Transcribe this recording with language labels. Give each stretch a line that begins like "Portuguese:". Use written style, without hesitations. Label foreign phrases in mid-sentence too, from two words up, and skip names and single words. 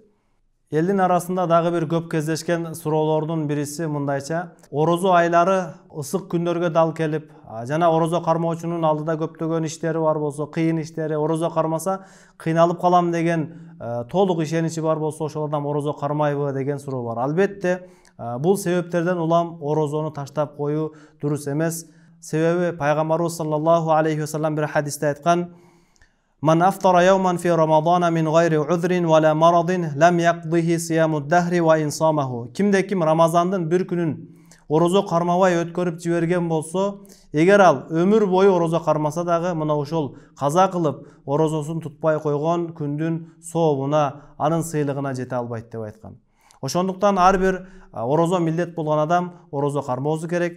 Kyrgyz: Элдин арасында дагы бир көп кездешкен суроолордун бириси мындайча: орозо айлары ысык күндөргө дал келип, жана орозо кармоочунун алдыда көптөгөн иштери бар болсо, кыйын иштери, орозо кармаса кыйналып калам деген толук ишеничи бар болсо, ошол адам орозо кармайбы деген суроо бар. Албетте бул себептерден улам орозону таштап коюу дурус эмес. Себеби пайгамбарыбыз
Arabic: صلى الله عليه وسلم
Kyrgyz: бир хадисте айткан:
Arabic: "من أفطر يوما في رمضان من غير عذر ولا مرض لم يقضه صيام الدهر وإن صامه."
Kyrgyz: Кимде ким Рамазандын бир күнүн орозо кармабай өткөрүп жиберген болсо, эгер ал өмүр бою орозо кармаса дагы, мына ошол каза кылып орозосун тутпай койгон күндүн сообуна, анын сыйлыгына жете албайт деп айткан. Ошондуктан ар бир орозо милдет болгон адам орозо кармоосу керек.